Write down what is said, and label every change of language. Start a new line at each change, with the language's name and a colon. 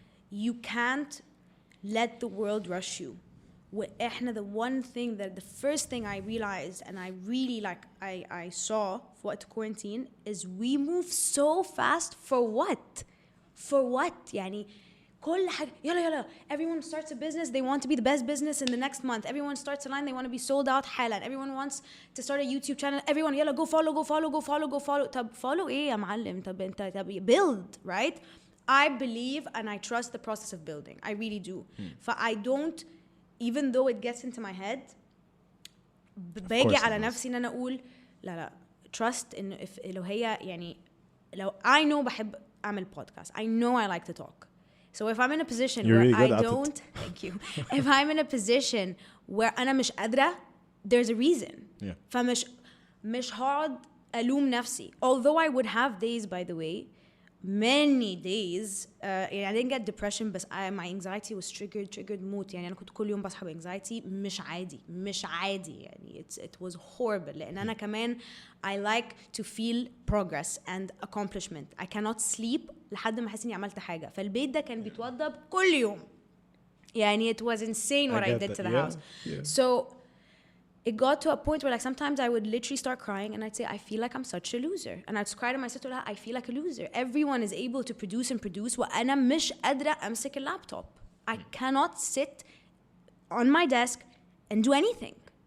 English: You can't let the world rush you.
Arabic: وإحنا
English: the one thing that the first thing I realized and I really I saw
Arabic: في وقت
English: quarantine is we move so fast for what? For what?
Arabic: يعني كل حاجة يلا
English: everyone starts a business, they want to be the best business in the next month. Everyone starts a line, they want to be sold out
Arabic: حالا.
English: Everyone wants to start a YouTube channel. Everyone
Arabic: يلا
English: go follow.
Arabic: طب follow ايه يا معلم؟ طب انت
English: build, right? I believe and I trust the process of building. I really do. I don't, even though it gets into my head,
Arabic: باجي على نفسي ان انا اقول لا
English: trust
Arabic: إنه لو هي يعني لو
English: I know
Arabic: بحب أعمل podcast.
English: I know I like to talk. So if I'm in a position You're where really I don't, thank you. If I'm in a position where
Arabic: أنا مش قادرة,
English: there's a reason. Yeah.
Arabic: فمش هقعد ألوم نفسي.
English: Although I would have days, by the way, many days. I didn't get depression, but my anxiety was triggered
Arabic: موت. يعني أنا كنت كل يوم بصحى بanxiety مش عادي. يعني
English: it was horrible.
Arabic: لأن أنا كمان
English: I like to feel progress and accomplishment. I cannot sleep
Arabic: لحد ما أحس إني عملت حاجة. فالبيت ده كان بيتوضب كل يوم. يعني
English: it was insane what I did to the house. Yeah. So it got to a point where sometimes I would literally start crying and I'd say I feel like I'm such a loser, and I'd cry to my sister I feel like a loser. Everyone is able to produce
Arabic: وأنا مش قادرة أمسك اللابتوب.
English: I cannot sit on my desk and do anything.